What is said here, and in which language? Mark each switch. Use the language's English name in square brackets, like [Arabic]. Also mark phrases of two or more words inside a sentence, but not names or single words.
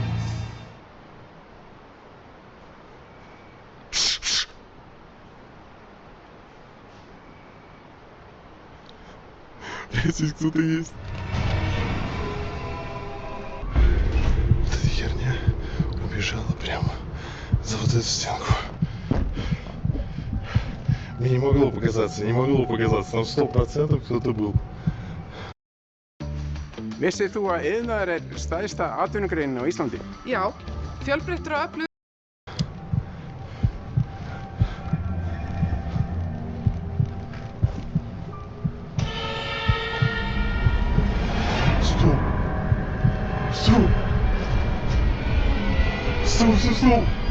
[Russian] Здесь кто-то есть. Вот эта херня убежала прямо за вот эту стенку. Мне не могло показаться, там 100% кто-то был. [Icelandic] Vissið þú að iðnaður stærsta atvinnugreinin á Íslandi? Já, fjölbreyttur og öflugur. [Russian] Стоп!